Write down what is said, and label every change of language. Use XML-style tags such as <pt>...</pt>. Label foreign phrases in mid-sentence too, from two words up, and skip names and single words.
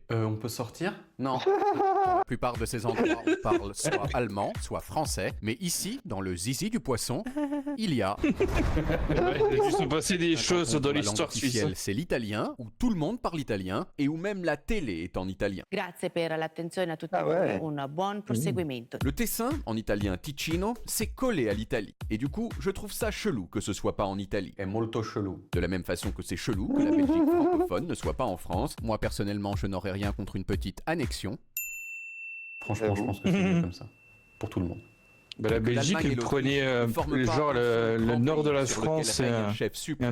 <fr>On peut sortir? Non. La plupart de ces endroits, on parle soit allemand, soit français, mais ici, dans le zizi du poisson, il y a... Il se passé des choses canton dans dont la langue l'histoire suisse. officielle, c'est l'italien, où tout le monde parle italien, et où même la télé est en italien.</fr> <it>Grazie per l'attenzione a tutti.</it> <fr>Ah ouais.</fr> <it>Un buon proseguimento.</it> <fr>Le Tessin, en italien Ticino, c'est collé à l'Italie. Et du coup, je trouve ça chelou que ce soit pas en Italie.</fr> <it>È molto chelou.</it> <fr>De la même façon que c'est chelou que la Belgique francophone ne soit pas en France. Moi, personnellement, je n'aurais rien contre une petite annexion. Franchement, je pense que c'est mieux comme ça. Pour tout le monde. Bah, la Que Belgique, l'Allemagne et elle l'Autriche prenait ne forment pas genre un le grand nord de pays la sur lequel France règne et un chef et suprême.</fr>